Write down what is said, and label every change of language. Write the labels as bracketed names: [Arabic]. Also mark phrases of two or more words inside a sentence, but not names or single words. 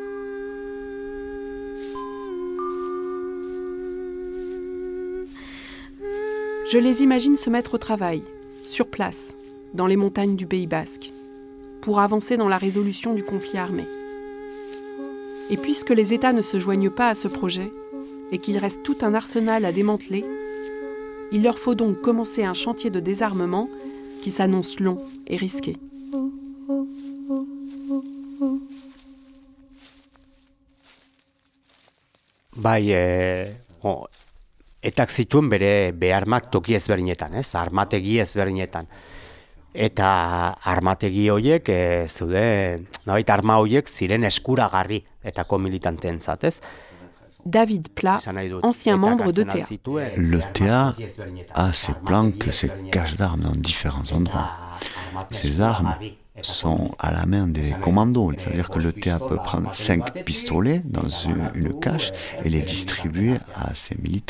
[French] Je les imagine se mettre au travail, sur place, dans les montagnes du Pays Basque, pour avancer dans la résolution du conflit armé. Et puisque les États ne se joignent pas à ce projet, et qu'il reste tout un arsenal à démanteler, il leur faut donc commencer un chantier de désarmement qui s'annonce long et risqué. [Basque] Etak zituen bere beharmak toki ezberdinetan, armategi ezberdinetan. Eta armategi horiek zeuden, nolabait arma horiek ziren eskuragarri etako militanteentzat, ez? [French] David Pla, ancien membre de Théa. Le Théa a ses planques, ses caches d'armes dans différents endroits. Ces armes sont à la main des commandos. C'est-à-dire que l'ETA peut prendre 5 pistolets dans une cache et les distribuer à ses militants.